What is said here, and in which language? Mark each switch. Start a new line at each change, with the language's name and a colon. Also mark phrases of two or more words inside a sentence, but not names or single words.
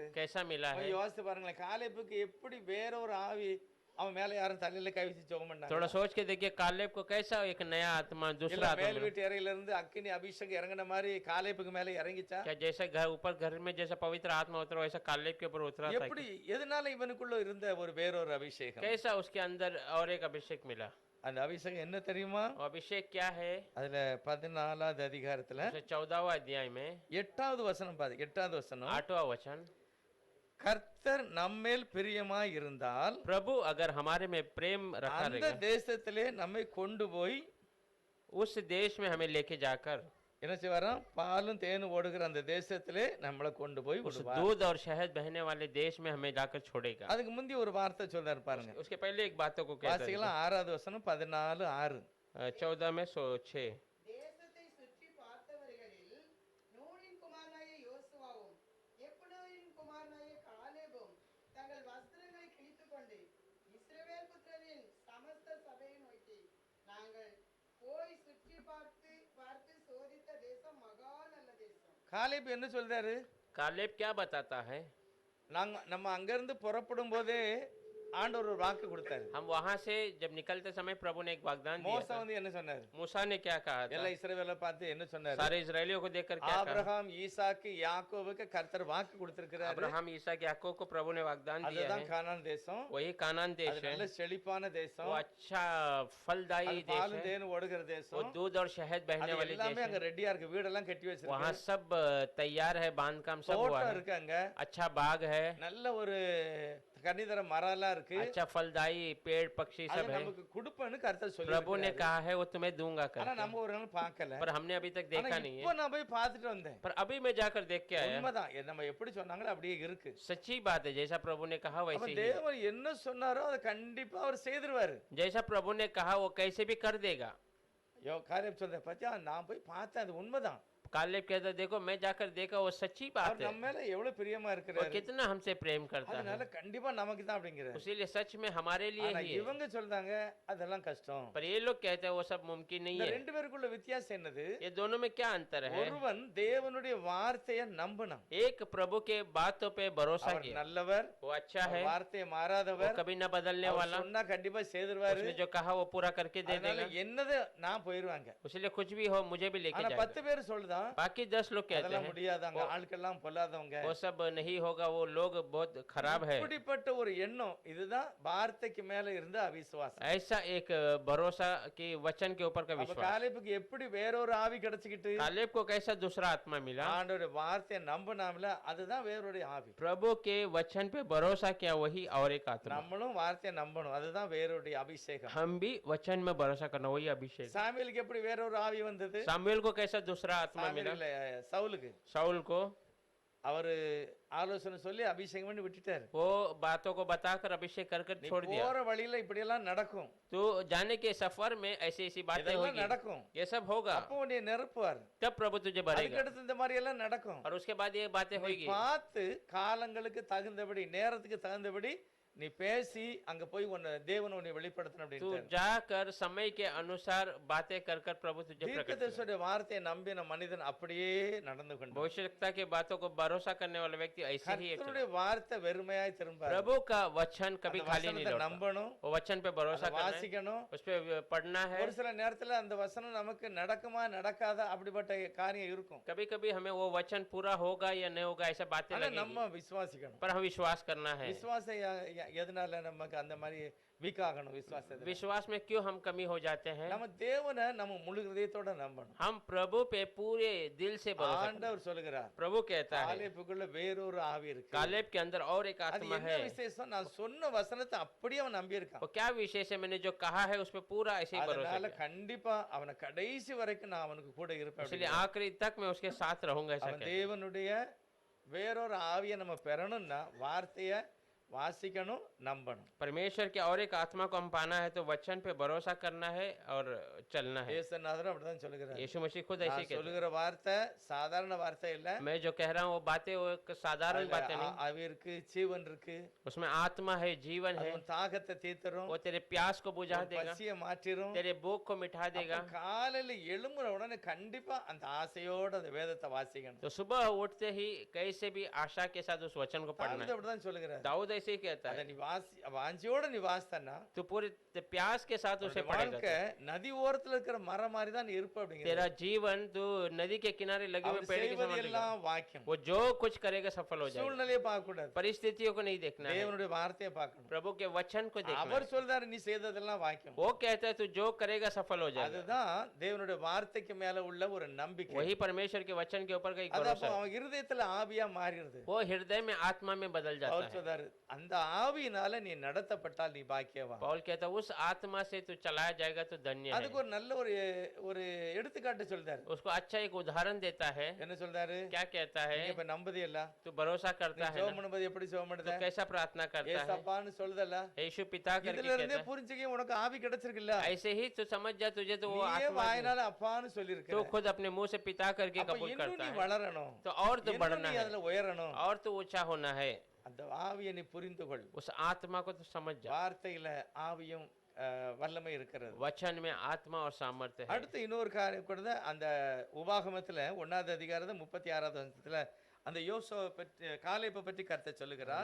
Hindi: कैसा मिला है?
Tamil: யோசித்து பாருங்களேன். காலேப்புக்கு எப்படி வேற ஒரு ஆவி அவன் மேல யாரும் தலையில கை வச்சு ஜெபம் பண்ணாங்க.
Hindi: थोड़ा सोच के देखिए कालेब को कैसा एक नया आत्मा दूसरा
Tamil: இல்ல
Hindi: आत्मा
Tamil: மேல்
Hindi: मिला।
Tamil: வீட்டு அறையில இருந்து அக்கினி அபிஷேகம் இறங்கின மாதிரி காலேப்புக்கு மேல இறங்கிச்சா?
Hindi: क्या जैसे घर में जैसा पवित्र आत्मा उतरा वैसा कालेब के ऊपर उतरा था?
Tamil: எப்படி எதனால இவனுக்குள்ள இருந்த ஒரு வேறொரு அபிஷேகம்?
Hindi: कैसा उसके अंदर और एक अभिषेक मिला?
Tamil: அந்த அபிஷேகம் என்ன தெரியுமா?
Hindi: वो अभिषेक क्या है?
Tamil: அதுல 14வது அதிகாரத்துல
Hindi: 14वां अध्याय में
Tamil: 8வது வசனம் பாரு. 8வது வசனம்,
Hindi: 8वां वचन,
Tamil: கர்த்தர் நம்மேல் பிரியமாய் இருந்தால்
Hindi: प्रभु अगर हमारे में प्रेम रखा
Tamil: அந்த
Hindi: रहेगा,
Tamil: தேசத்திலே நம்மை கொண்டு போய்
Hindi: उस देश में हमें लेके जाकर
Tamil: என்ன செய்வாராம்? பாலும் தேனும் ஓடுகிற அந்த தேசத்திலே நம்மளை கொண்டு போய்
Hindi: उस
Tamil: விடுவார்.
Hindi: दूध और शहद बहने वाले देश में हमें जाकर छोड़ेगा।
Tamil: அதுக்கு முந்தி ஒரு வார்த்தை சொல்றாரு பாருங்க.
Hindi: उसके पहले एक बातों को कहता है,
Tamil: வாசிக்கலாம் 6வது வசனம் 14:6.
Hindi: 14 में 6।
Tamil: தேசத்தை சுற்றி பார்த்தவர்களில் நூனின் குமாரனாகிய யோசுவாவும் எப்புன்னேயின் குமாரனாகிய காலேபும் தங்கள் வஸ்திரங்களை கிழித்துக்கொண்டு இஸ்ரவேல் புத்திரரின் சமஸ்த சபையை நோக்கி, நாங்கள் போய் சுற்றி பார்த்து சோதித்த தேசம் மகா நல்ல தேசம். காலேப் என்ன சொல்றாரு?
Hindi: कालेब क्या बताता है?
Tamil: நம்ம அங்கிருந்து புறப்படும் போதே ஆண்டவர் ஒரு வாக்கு கொடுத்தாரு.
Hindi: हम वहां से जब निकलते समय प्रभु ने एक वाग्दान दिया
Tamil: மோசே
Hindi: था।
Tamil: வந்து என்ன சொன்னாரு?
Hindi: मूसा ने क्या कहा था?
Tamil: எல்லா இஸ்ரவேலை பார்த்து என்ன சொன்னாரு?
Hindi: सारे इजरायलियों को देखकर क्या कहा?
Tamil: ஆபிரகாம் ஈசாக்கு யாக்கோபுக்கு கர்த்தர் வாக்கு கொடுத்திருக்கிறாரு.
Hindi: अब्राहम इसहाक याकूब को प्रभु ने वाग्दान दिया
Tamil: அதுதான்
Hindi: है,
Tamil: கானான் தேசம்.
Hindi: वही कानान
Tamil: அது
Hindi: देश है।
Tamil: நல்ல செழிப்பான தேசம்.
Hindi: वो अच्छा फलदायी
Tamil: அது
Hindi: देश
Tamil: பாலும்
Hindi: है,
Tamil: தேனும் ஓடுகிற
Hindi: वो
Tamil: தேசம்.
Hindi: दूध और शहद
Tamil: அது
Hindi: बहने वाली
Tamil: எல்லாமே
Hindi: देश
Tamil: அங்க
Hindi: है।
Tamil: ரெடியா இருக்கு. வீடெல்லாம் கட்டி
Hindi: वहाँ
Tamil: வச்சிருக்கு.
Hindi: सब तैयार है, बांध काम सब हुआ
Tamil: தோட்டம்
Hindi: है,
Tamil: இருக்கு அங்க.
Hindi: अच्छा बाग है,
Tamil: நல்ல ஒரு கனிதர மரம் எல்லாம் இருக்கு.
Hindi: अच्छा फलदायी पेड़ पक्षी
Tamil: அது
Hindi: सब है।
Tamil: நமக்கு கொடுப்பேன்னு கர்த்தர் சொல்லி
Hindi: प्रभु ने कहा है वो तुम्हें दूंगा
Tamil: ஆனா
Hindi: कर,
Tamil: நம்ம ஒரு நாள் பார்க்கல.
Hindi: पर हमने अभी तक
Tamil: ஆனா
Hindi: देखा नहीं
Tamil: இப்போ
Hindi: है।
Tamil: நான் போய் பார்த்துட்டு வந்தேன்.
Hindi: पर अभी मैं जाकर देख के आया।
Tamil: உண்மைதான். நம்ம எப்படி சொன்னாங்களோ அப்படியே இருக்கு.
Hindi: सच्ची बात है, जैसा प्रभु ने कहा
Tamil: அப்ப
Hindi: वैसे ही।
Tamil: தேவன் என்ன சொன்னாரோ அதை கண்டிப்பா அவர் செய்திருவாரு.
Hindi: जैसा प्रभु ने कहा वो कैसे भी कर देगा।
Tamil: காலேப் சொல்றேன், பத்தியா நான் போய் பார்த்தேன், அது உண்மைதான்.
Hindi: कालेब कहता देखो मैं जाकर देखा वो सच्ची
Tamil: அவர்
Hindi: बात है
Tamil: நம்ம மேல எவ்வளவு பிரியமா
Hindi: वो
Tamil: இருக்கிறாரு,
Hindi: कितना हमसे प्रेम करता है
Tamil: அதனால கண்டிப்பா நமக்கு தான் அப்படிங்கிறாரு.
Hindi: इसीलिए सच में हमारे लिए
Tamil: ஆனா
Hindi: ही है
Tamil: இவங்க சொல்றாங்க அதெல்லாம் கஷ்டம்.
Hindi: पर ये लोग कहते हैं वो सब मुमकिन नहीं
Tamil: இந்த
Hindi: है
Tamil: ரெண்டு பேருக்குள்ள வித்தியாசம் என்னது?
Hindi: ये दोनों में क्या अंतर है
Tamil: ஒருவன் தேவனுடைய வார்த்தையை நம்பினான்,
Hindi: एक प्रभु के बातों पे भरोसा
Tamil: அவர்
Hindi: किया
Tamil: நல்லவர்,
Hindi: वो अच्छा है
Tamil: வார்த்தையை
Hindi: वो
Tamil: மாறாதவர்,
Hindi: कभी न बदलने
Tamil: அவர்
Hindi: वाला
Tamil: சொன்னா கண்டிப்பா செய்திருவாரு.
Hindi: उसने जो कहा वो पूरा करके दे
Tamil: அதனால
Hindi: देगा
Tamil: என்னது நான் போயிருவாங்க.
Hindi: इसलिए कुछ भी हो मुझे भी लेके
Tamil: ஆனா
Hindi: जाएगा
Tamil: 10 பேர் சொல்லுதான்
Hindi: बाकी 10 लोग कहते
Tamil: அதெல்லாம்
Hindi: हैं
Tamil: முடியாது, அங்க ஆட்கள்லாம் பொல்லாதவங்க.
Hindi: वो सब नहीं होगा वो लोग बहुत खराब है
Tamil: இப்படிப்பட்ட ஒரு எண்ணம், இதுதான் வார்த்தைக்கு மேல இருந்த அவிசுவாசம்.
Hindi: ऐसा एक भरोसा कि वचन के ऊपर का
Tamil: அப்ப
Hindi: विश्वास
Tamil: காலேபுக்கு எப்படி வேறொரு ஆவி கிடைச்சுக்கிட்டு
Hindi: कालेब को कैसा दूसरा आत्मा मिला
Tamil: ஆண்டவருடைய வார்த்தையை நம்பினாமல, அதுதான் வேறொரு ஆவி.
Hindi: प्रभु के वचन पे भरोसा किया वही और एक आत्मा
Tamil: நம்மளும் வார்த்தையை நம்பணும், அதுதான் வேறொரு அபிஷேகம்.
Hindi: हम भी वचन में भरोसा करना वही अभिषेक
Tamil: சாமுவேலுக்கு எப்படி வேறொரு ஆவி வந்தது?
Hindi: सामुएल को कैसा दूसरा आत्मा मिला
Tamil: சாமுவேல் இல்ல, சவுலுக்கு
Hindi: शाऊल को
Tamil: அவரு ஆலோசனை சொல்லி அபிஷேகம் பண்ணி விட்டுட்டாரு.
Hindi: वो बातों को बताकर अभिषेक कर कर
Tamil: நீ
Hindi: छोड़ दिया
Tamil: போற வழியில இப்படி எல்லாம் நடக்கும்,
Hindi: तो जाने के सफर में ऐसी ऐसी बातें
Tamil: இதெல்லாம்
Hindi: होगी
Tamil: நடக்கும்,
Hindi: ये सब होगा
Tamil: அப்போ உன்னை நிரப்புவார்.
Hindi: तब प्रभु तुझे भरेगा
Tamil: அதுக்கடுத்து இந்த மாதிரி எல்லாம் நடக்கும்.
Hindi: और उसके बाद ये बातें
Tamil: நீ
Hindi: होगी
Tamil: பார்த்து காலங்களுக்கு தகுந்தபடி, நேரத்துக்கு தகுந்தபடி நீ பேசி அங்க போய் உன்னை தேவன் உன்னை வெளிப்படுத்தணும்
Hindi: तू
Tamil: அப்படின்னு.
Hindi: जाकर समय के अनुसार बातें कर कर प्रभु तुझे प्रकट करेगा।
Tamil: தீர்க்கதரிசியுடைய வார்த்தையை நம்பின மனிதன் அப்படியே நடந்து கொண்டான்.
Hindi: भविष्यवक्ता के बातों को भरोसा करने वाला व्यक्ति ऐसे ही है
Tamil: கர்த்தருடைய வார்த்தை வெறுமையாய் திரும்பாது.
Hindi: प्रभु का वचन कभी
Tamil: அந்த
Hindi: खाली नहीं
Tamil: வசனத்தை
Hindi: लौटता
Tamil: நம்பணும்,
Hindi: वो वचन पे भरोसा
Tamil: அதை
Hindi: करना है
Tamil: வாசிக்கணும்.
Hindi: उस पे पढ़ना है
Tamil: ஒரு சில நேரத்துல அந்த வசனம் நமக்கு நடக்குமா நடக்காதா அப்படிப்பட்ட காரியம் இருக்கும்.
Hindi: कभी कभी हमें वो वचन पूरा होगा या नहीं होगा ऐसा बातें
Tamil: ஆனா
Hindi: लगेगी
Tamil: நம்ம விசுவாசிக்கணும்.
Hindi: पर हम विश्वास करना है
Tamil: விசுவாசம் எதனால நமக்கு அந்த மாதிரி வீக் ஆகணும்? விசுவாசம்
Hindi: विश्वास में क्यों हम कमी हो जाते हैं
Tamil: நம்ம தேவனை நம்ம முழு இதயத்தோட நம்பணும்.
Hindi: हम प्रभु पे पूरे दिल से भरोसा करते
Tamil: ஆண்டவர் சொல்லுகிறார்,
Hindi: हैं। प्रभु कहता है
Tamil: காலேபுக்குள்ள வேறொரு ஆவி இருக்கு.
Hindi: कालेब के अंदर और एक
Tamil: அது
Hindi: आत्मा
Tamil: என்ன
Hindi: है
Tamil: விசேஷம்? நான் சொன்ன வசனத்தை அப்படியே அவன் நம்பி இருக்கான்.
Hindi: वो क्या विशेष है मैंने जो कहा है उस पे पूरा ऐसे ही भरोसा
Tamil: அதனால
Hindi: किया
Tamil: கண்டிப்பா அவனை கடைசி வரைக்கும் நான் அவனுக்கு கூட இருப்பேன்.
Hindi: इसलिए आखिरी तक मैं उसके साथ रहूंगा ऐसा
Tamil: அவன்
Hindi: कहता है।
Tamil: தேவனுடைய வேறொரு ஆவியை நம்ம பெறணும்னா வார்த்தையை வாசிக்கணும், நம்பணும்.
Hindi: परमेश्वर के और एक आत्मा को हम पाना है तो वचन पे भरोसा करना है और चलना है
Tamil: இயேசுநாதரும் அப்படிதான் சொல்லுகிறார்.
Hindi: यीशु मसीह खुद ऐसे ही
Tamil: நான்
Hindi: कहते
Tamil: சொல்லுகிற வார்த்தை சாதாரண வார்த்தை இல்ல.
Hindi: हैं मैं जो कह रहा हूँ वो बातें वो एक साधारण
Tamil: அதுல
Hindi: बातें नहीं
Tamil: ஆவி இருக்கு, ஜீவன் இருக்கு,
Hindi: उसमें आत्मा है जीवन
Tamil: அது
Hindi: है
Tamil: உன் தாகத்தை தீர்த்தரும்,
Hindi: वो तेरे प्यास को बुझा
Tamil: உன்
Hindi: देगा
Tamil: பசியை மாற்றிரும்.
Hindi: तेरे भूख को मिटा देगा
Tamil: அப்ப காலையில எழும்புற உடனே கண்டிப்பா அந்த ஆசையோட அந்த வேதத்தை வாசிக்கணும்.
Hindi: तो सुबह उठते ही कैसे भी आशा के साथ उस वचन को पढ़ना
Tamil: தாவீது
Hindi: है
Tamil: அப்படிதான் சொல்லுகிறார்.
Hindi: दाऊद ऐसे ही कहता
Tamil: அதை
Hindi: है
Tamil: நீ வாஞ்சியோட நீ வாசித்தன்னா
Hindi: तो पूरे प्यास के साथ उसे
Tamil: உன்னுடைய
Hindi: पढ़ेगा
Tamil: வாழ்க்கை நதி ஓரத்துல இருக்கிற மரம் மாதிரி தான் நீ இருப்ப அப்படிங்கிறது.
Hindi: तेरा जीवन तो नदी के किनारे लगे हुए
Tamil: அவர்
Hindi: पेड़ के समान
Tamil: செய்வது
Hindi: रहेगा।
Tamil: எல்லாம் வாக்கியம்.
Hindi: वो जो कुछ करेगा सफल हो जाएगा
Tamil: சூழ்நிலையை பார்க்க கூடாது,
Hindi: परिस्थितियों को नहीं देखना है
Tamil: தேவனுடைய வார்த்தையை பார்க்கணும்.
Hindi: प्रभु के वचन को देखना
Tamil: அவர்
Hindi: है
Tamil: சொல்றாரு நீ செய்ததெல்லாம் வாக்கியம்.
Hindi: वो कहता है तू जो करेगा सफल हो जाएगा
Tamil: அதுதான் தேவனுடைய வார்த்தைக்கு மேல உள்ள ஒரு நம்பிக்கை.
Hindi: वही परमेश्वर के वचन के ऊपर का एक
Tamil: அது
Hindi: भरोसा
Tamil: அப்போ
Hindi: है
Tamil: அவன் இருதயத்துல ஆவியா மாறிடுது.
Hindi: वो हृदय में आत्मा में बदल जाता
Tamil: அவர்
Hindi: है
Tamil: சொல்றாரு அந்த ஆவியினால நீ நடத்தப்பட்டால் நீ பாக்கியவான்.
Hindi: पौल कहता है उस आत्मा से तू चलाया जाएगा तो धन्य
Tamil: அதுக்கு
Hindi: है
Tamil: ஒரு நல்ல ஒரு ஒரு எடுத்துக்காட்டு சொல்றாரு.
Hindi: उसको अच्छा एक उदाहरण देता है
Tamil: என்ன சொல்றாரு?
Hindi: क्या कहता है
Tamil: நீங்க இப்ப நம்புதியல்ல,
Hindi: तू भरोसा
Tamil: நீ
Hindi: करता है
Tamil: ஜெபம்
Hindi: ना
Tamil: பண்ணும்போது எப்படி ஜெபம்
Hindi: तो
Tamil: பண்ணுத?
Hindi: कैसा प्रार्थना करता है
Tamil: ஏசப்பான்னு சொல்லுதல்ல,
Hindi: यीशु पिता करके
Tamil: இதுல இருந்தே
Hindi: कहता है
Tamil: புரிஞ்சுக்க உனக்கு ஆவி கிடைச்சிருக்குல்ல.
Hindi: ऐसे ही तो समझ जा तुझे तो वो
Tamil: நீயே
Hindi: आत्मा
Tamil: வாயினால அப்பான்னு சொல்லியிருக்க.
Hindi: तो खुद अपने मुंह से पिता करके
Tamil: அப்ப
Hindi: कबूल
Tamil: இன்னும்
Hindi: करता
Tamil: நீ
Hindi: है
Tamil: வளரணும்,
Hindi: तो और तो
Tamil: இன்னும்
Hindi: बढ़ना
Tamil: நீ
Hindi: है
Tamil: அதுல உயரணும்.
Hindi: और तो ऊंचा होना है
Tamil: அந்த ஆவியை நீ புரிந்து கொள்.
Hindi: उस आत्मा को तो समझ जा
Tamil: வார்த்தையில ஆவியும் வல்லமை இருக்கிறது.
Hindi: वचन में आत्मा और सामर्थ्य है
Tamil: அடுத்து இன்னொரு காரியம் கூட அந்த உபாகமத்துல 1வது அதிகாரம் 36வது வசனத்துல அந்த யோசுவா பற்றி காலேபை பற்றி கர்த்தர் சொல்லுகிறார்.